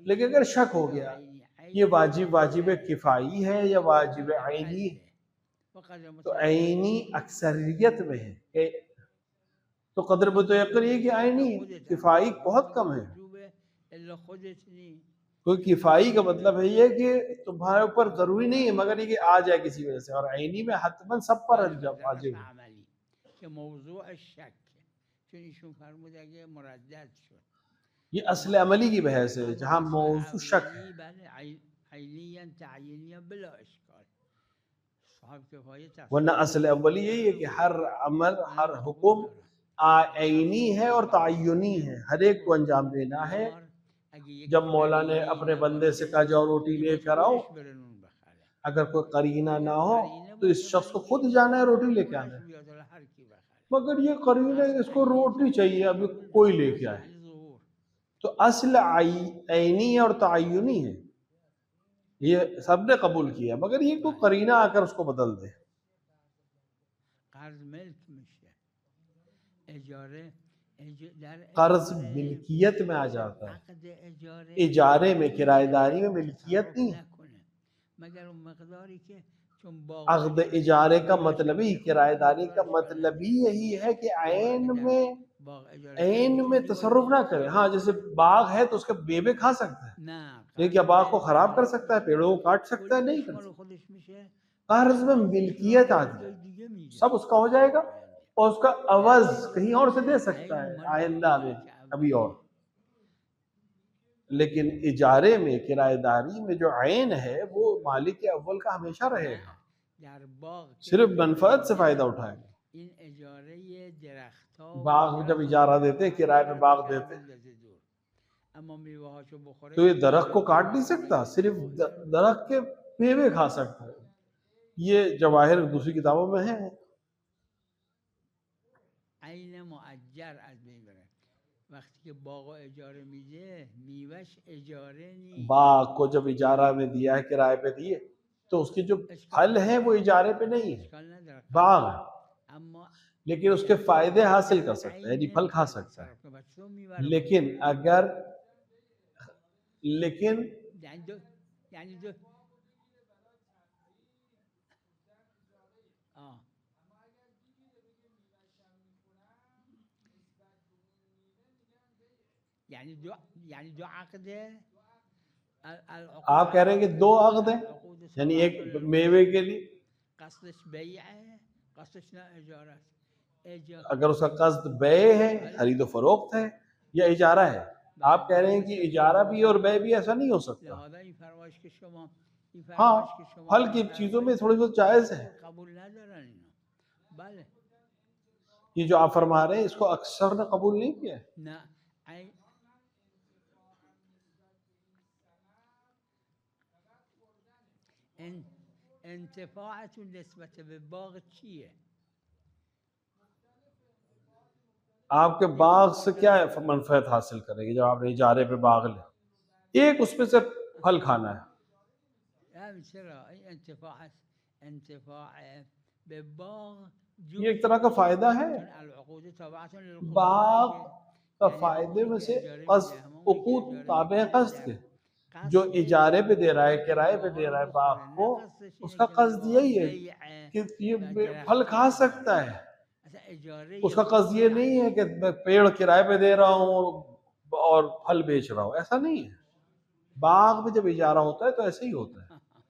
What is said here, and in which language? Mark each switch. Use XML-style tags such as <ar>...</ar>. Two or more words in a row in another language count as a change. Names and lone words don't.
<ur>لیکن اگر شک ہو گیا یہ واجب واجب کفائی ہے یا واجب عینی ہے، تو عینی اکثریت میں ہے کہ تو قدر متیقن یہ کہ عینی ہے، کفائی بہت کم ہے.</ur> <fa>الا خودت نی.</fa> <ur>کوئی کفائی کا مطلب ہے یہ کہ تمہارے اوپر ضروری نہیں ہے مگر یہ کہ آ جائے کسی وجہ سے، اور عینی میں حتماً سب پر واجب ہے.</ur> <fa>عملی که موضوع شک، چون ایشون فرمود اگه مردد شد</fa> <ur>یہ اصل عملی کی بحث ہے جہاں موضوع شک ہے.</ur> <fa>بله</fa> <ar>عینیا تعیینیا</ar> <fa>بلا اشکال. صاحب کفایه تصریح</fa> <ur>ورنہ اصل اولی یہی ہے کہ ہر عمل ہر حکم عینی ہے اور تعینی ہے، ہر ایک کو انجام دینا ہے. جب مولا نے اپنے بندے سے کہا جاؤ روٹی لے کر آؤ، اگر کوئی قرینہ نہ ہو تو اس شخص کو خود جانا ہے روٹی لے کے آنا ہے. مگر یہ قرینہ ہے، اس کو روٹی چاہیے، ابھی کوئی لے کے آئے. تو اصل عینی اور تعینی ہے، یہ سب نے قبول کیا، مگر یہ کوئی قرینہ آ کر اس کو بدل دے.</ur> <fa>قرض ملک میشه. اجاره</fa> <ur>قرض ملکیت میں آ جاتا ہے.</ur> <fa>عقد اجاره</fa> <ur>اجارے میں، کرایہ داری میں ملکیت نہیں.</ur> <fa>نکنه مگر اون مقداری که چون باغ</fa> <ur>عقد اجارے کا مطلب ہی، کرایہ داری کا مطلب ہی یہی ہے کہ عین میں تصرف نہ کرے. ہاں جیسے باغ ہے تو اس کے میوے کھا سکتا ہے،</ur> <fa>نه</fa> <ur>لیکن کیا باغ کو خراب کر سکتا ہے، پیڑوں کو کاٹ سکتا ہے؟ نہیں کر مال سکتا.</ur> <fa>خودش میشه.</fa> <ur>قرض میں ملکیت آتی ہے،</ur> <fa>دیگه میده.</fa> <ur>سب اس کا ہو جائے گا اور اس کا عوض کہیں اور سے دے سکتا ہے آئندہ میں کبھی اور. لیکن اجارے میں، کرایہ داری میں جو عین ہے وہ مالک اول کا ہمیشہ رہے گا،</ur> <fa>در باغ</fa> <ur>صرف منفعت سے فائدہ اٹھائے گا.</ur> <fa>این اجاره درخت‌ها</fa> <ur>باغ جب اجارہ دیتے ہیں، کرائے پہ باغ دیتے ہیں،</ur> <fa>اما میوه‌هاشو بخوره</fa> <ur>تو یہ درخت کو کاٹ نہیں سکتا، صرف درخت کے میوے کھا سکتا ہے. یہ جواہر دوسری کتابوں میں ہے.</ur> <fa>عین مؤجر از بین بره. وقتی که باغ اجاره میده میوهش اجاره نیست.</fa> <ur>باغ کو جب اجارہ میں دیا ہے، کرائے پہ دیے، تو اس کے جو پھل ہیں وہ اجارے پہ نہیں ہے،</ur> <fa>اشکال نداره.</fa> <ur>باغ ہے،</ur> <fa>اما</fa> <ur>لیکن اس کے فائدے حاصل کر سکتا ہے، یعنی پھل کھا سکتا ہے. لیکن اگر</ur> <fa>یعنی دو یعنی دو عقده.</fa> <ur>آپ کہہ رہے ہیں کہ دو عقد ہیں، یعنی ایک میوے کے لیے قصدش بیع ہے، قصدش نہ اجارہ. اگر اس کا قصد بیع ہے، خرید و فروخت ہے، یا اجارہ ہے. آپ کہہ رہے ہیں کہ اجارہ بھی اور بیع بھی، ایسا نہیں ہو سکتا.</ur> <fa>لہذا این فرمایش که شما</fa> <ur>ہاں پھل کی چیزوں میں تھوڑی بہت جائز ہے.</ur> <fa>قبول ندارن اینا. بله</fa> <ur>یہ جو آپ فرما رہے ہیں اس کو اکثر نے قبول نہیں کیا.</ur> <fa>نه انتفاعتون نسبت به باغ چیه؟</fa> <ur>آپ کے باغ سے کیا منفعت حاصل کریں گے جب آپ نے اجارے پہ باغ لے؟ ایک اس میں سے پھل کھانا ہے.</ur> <fa>چرا انتفاع به باغ</fa> <ur>یہ ایک طرح کا فائدہ ہے. باغ کا فائدے میں سے قصد عقود تابع قصد کے، جو اجارے پہ دے رہا ہے، کرائے پہ دے رہا ہے باغ کو، اس کا قصد یہی ہے کہ یہ پھل کھا سکتا ہے. اس کا قصد یہ نہیں ہے کہ میں پیڑ کرائے پہ دے رہا ہوں اور پھل بیچ رہا ہوں، ایسا نہیں ہے. باغ میں جب اجارہ ہوتا ہے تو ایسے ہی ہوتا ہے.</ur>